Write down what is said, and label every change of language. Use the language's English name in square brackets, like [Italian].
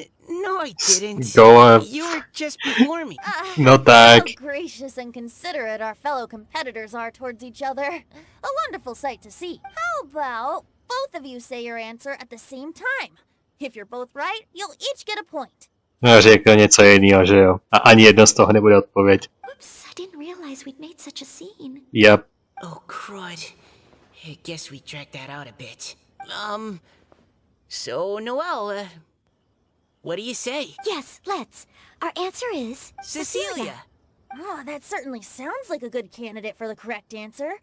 [English] No, I didn't. Go on. You were just before me. [Czech] No tak. [English] How gracious and considerate our fellow competitors are towards each other. A wonderful sight to see. How about both of you say your answer at the same time? If you're both right, you'll each get a point. [Czech] No, řekl něco jiného, že jo? A ani jedno z toho nebude odpověď. [English] oops, I didn't realize we'd made such a scene. Yep. Oh, crud. I guess we dragged that out a bit. So, Noelle, what do you say? Yes, let's. Our answer is Cecilia! Oh, that certainly sounds like a good candidate for the correct answer.